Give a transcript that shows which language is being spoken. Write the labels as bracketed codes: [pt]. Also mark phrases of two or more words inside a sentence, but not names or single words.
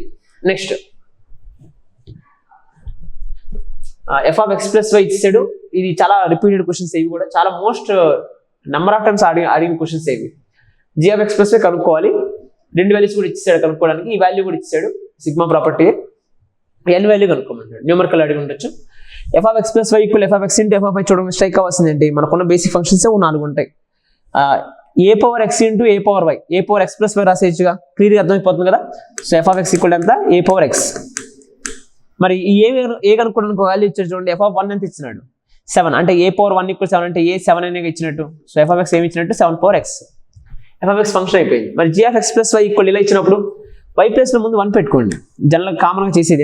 [te] నెక్స్ట్ f(x+y) ఇచ్చాడు. ఇది చాలా [en] repeated questions, [te] ఇవి కూడా చాలా [en] most number of times [te] అడిగిన క్వశ్చన్స్ ఇవి. g(x+y) కనుక్కోవాలి. 2 వాల్యూస్ కూడా ఇచ్చాడు కనుక్కోవడానికి. ఈ వాల్యూ కూడా ఇచ్చాడు, [en] sigma property. [te] n వాల్యూ కనుక్కోమంటాడు, న్యూమరికల్ అడిగి ఉండొచ్చు. f(x+y) = f(x) × f(y) చూడడం స్ట్రైక్ అవ్వాల్సింది ఏంటి? మనకున్న [en] basic functions [te] 4 ఉంటాయి. a(x) × a(y), a(x+y) రాసేయచ్చుగా, క్లియర్గా అర్థమైపోతుంది కదా. సో f(x) = ఎంత? a(x). మరి ఈ ఏ కనుక్కోవడానికి వాల్యూ ఇచ్చాడు చూడండి. f(1) ఎంత ఇచ్చినాడు? 7. అంటే a(1) = 7 అంటే a7 అనేది ఇచ్చినట్టు. సో f(x) ఏమి ఇచ్చినట్టు? 7/x. f(x) ఫంక్షన్ అయిపోయింది. మరి g(x+y) = ఇలా ఇచ్చినప్పుడు y ప్లేస్ లో ముందు 1 పెట్టుకోండి, జనరల్ కామన్గా చేసేది.